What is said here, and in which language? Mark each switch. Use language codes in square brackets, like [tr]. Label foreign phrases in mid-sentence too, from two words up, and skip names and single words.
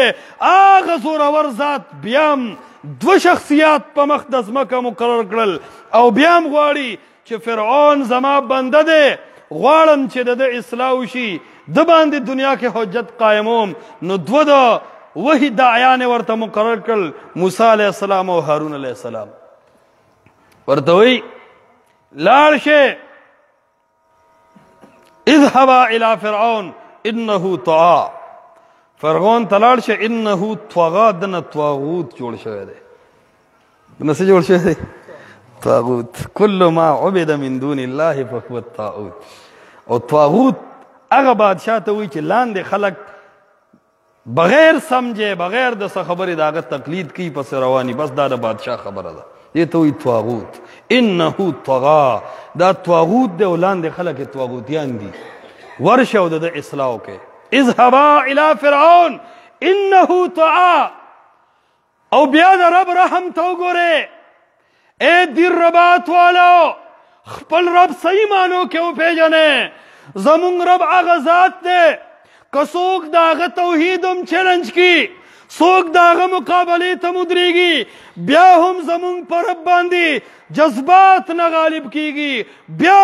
[ps] هغه زورور ذات بیا هم دوه شخصیات په مخ د ځمکه مقرر کړل او بیا هم غواړي چې فرعون زما بنده دی، غواړم چې د ده اصلاح وشي، ده باندې دنیا کې حجت قایموم. نو دوه د وحی داعیان ورته مقرر کړل، موسی [ar] علیه السلام [ps] او هارون [ar] علیه السلام. [ps] ورته وایي لاړ شئ، [ar] اذهبا الى فرعون انه طغى. [ps] فرعون ته لاړ شه، [ar] انه طغى، [ps] دنه طاغوت جوړ شوی دی. دنه څه جوړ شوی دی؟ طاغوت. [ar] کل ما عبد من دون الله فهو الطاغوت. [ps] او طاغوت هغه بادشاه ته وایي چې لاندې خلک [ur] بغیر سمجھے، [ps] بغیر د څه خبرې د هغه تقلید کوي، پسې رواني. بس دا د بادشاه خبره ده. دې ته وایي طاغوت. [ar] انه طغى، [ps] دا طاغوت دی او لاندې خلک یې طاغوتیان دي. ورشه او د ده اصلاح وکړئ. [ar] اذهبا الى فرعون انه طغى. [ps] او بیا د رب رحم ته وګورئ. اے دیر ربات والو، خپل رب صحیح معنو کې وپېژنئ. زمونږ رب هغه ذات دی که څوک د هغه توحید هم چیلنج کړي، څوک د هغه مقابلې ته ودرېږي بیا هم زمونږ په رب باندې جذبات نه غالب کیږي بیا